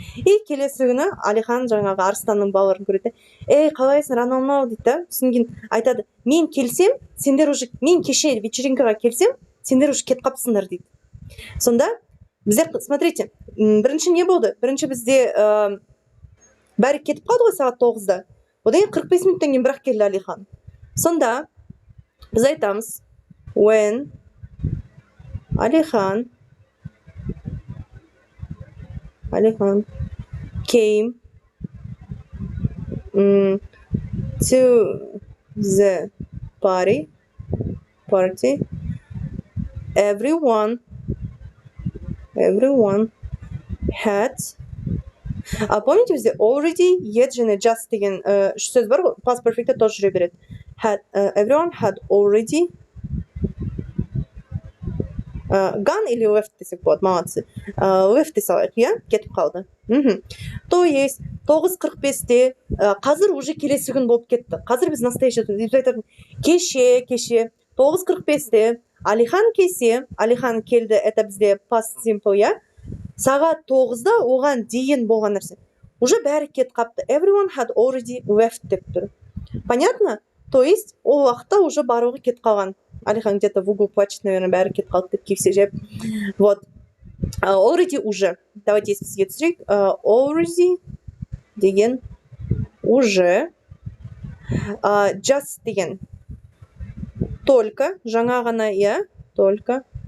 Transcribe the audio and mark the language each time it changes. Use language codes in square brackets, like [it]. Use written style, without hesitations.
[kk] И келесі күні Алихан жаңағы Арыстанның балаларын көреді. Қалайсың, анау дейді, сосын кейін айтады, мен келсем, сендер уже, мен кеше вечеринкаға келсем, сендер уже кетіп қапсыңдар дейді. Сонда біздер, [ru] смотрите, [kk] бірінші не болды? Бірінші бізде бәрі кетіп қалды ғой сағат 9-да. Одан 45 минуттан кейін бірақ келді Алихан. Сонда біз айтамыз, [en] when Алихан came to the party, everyone had. [ru] Помните, [kk] бізде already, yet және just деген үш сөз бар ғой, past perfect'те тоже жүре береді. [en] Everyone had already gone или left [kk] десек болады, [ru] молодцы. [kk] Left десе алайық, иә? Кетіп қалды. То есть 9:45-те қазір уже келесі күн болып кетті. Қазір біз настоящий кеше 9:45-те Алихан келсе, Алихан келді, это бізде past simple, иә? Сағат 9-да оған дейін болған нәрсе. Уже бәрі кетіп қапты. [en] Everyone had already left [kk] деп тұр. [ru] Понятно? [kk] То есть ол уақытта уже барлығы кетіп қалған. Алихан [ru] где-то в углу плачет, наверное, [kk] бәрі кетіп қалды деп кисе жеп. Вот. Already уже. [ru] Давайте [kk] сізге түсірейік. Already деген уже. Just деген только, жаңа ғана, иә, только.